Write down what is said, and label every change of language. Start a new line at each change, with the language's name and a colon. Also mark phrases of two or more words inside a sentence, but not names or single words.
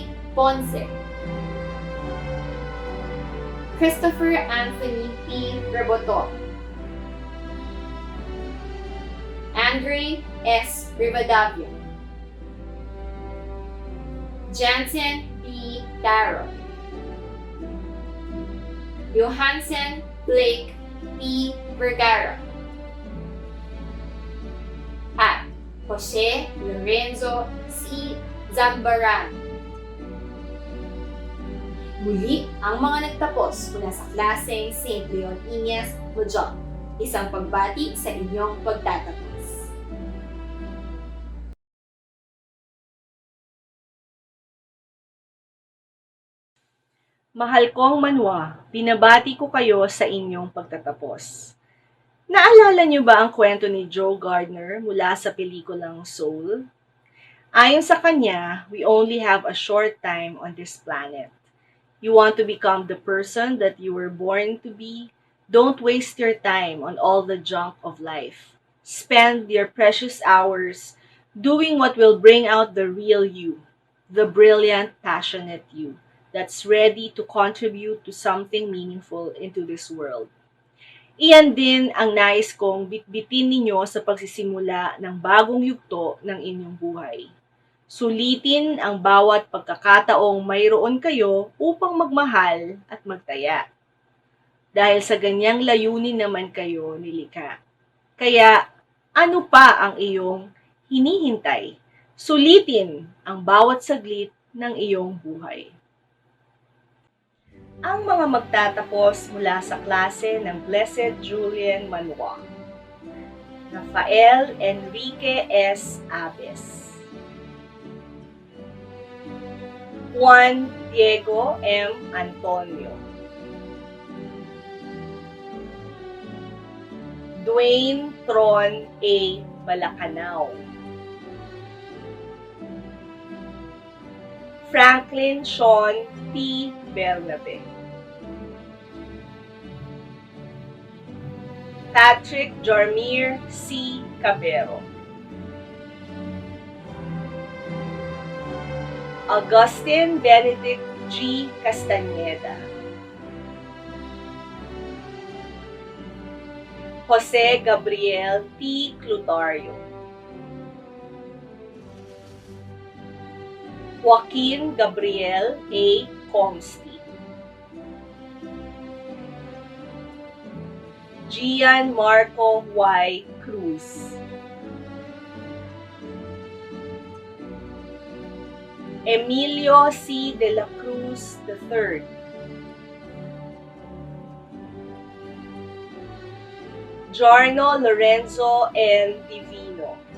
Filipino: Ponce, Christopher Anthony P. Reboto, Andre S. Rivadavia, Jansen B. Darrow, Johansen Blake P. Vergara, at Jose Lorenzo C. Zambaran. Muli ang mga nagtapos mula sa klaseng St. Leon Ines, Mojong. Isang pagbati sa inyong pagtatapos. Mahal kong Manwa, binabati ko kayo sa inyong pagtatapos. Naalala niyo ba ang kwento ni Joe Gardner mula sa pelikulang Soul? Ayon sa kanya,
English: we only have a short time on this planet. You want to become the person that you were born to be? Don't waste your time on all the junk of life. Spend your precious hours doing what will bring out the real you, the brilliant, passionate you that's ready to contribute to something meaningful into this world.
Filipino: Iyan din ang nais kong bitbitin ninyo sa pagsisimula ng bagong yugto ng inyong buhay. Sulitin ang bawat pagkakataong mayroon kayo upang magmahal at magtaya. Dahil sa ganyang layunin naman kayo nilikha. Kaya, ano pa ang iyong hinihintay? Sulitin ang bawat saglit ng iyong buhay. Ang mga magtatapos mula sa klase ng Blessed Julian Manwa. Rafael Enrique S. Abes, Juan Diego M. Antonio, Dwayne Tron A. Malacanao. Franklin Sean P. Bernabe. Patrick Jormir C. Cabero. Augustine Benedict G. Castañeda. Jose Gabriel T. Clutario. Joaquin Gabriel A. Comsti. Gian Marco Y. Cruz. Emilio C. de la Cruz III. Giorno Lorenzo N. Divino.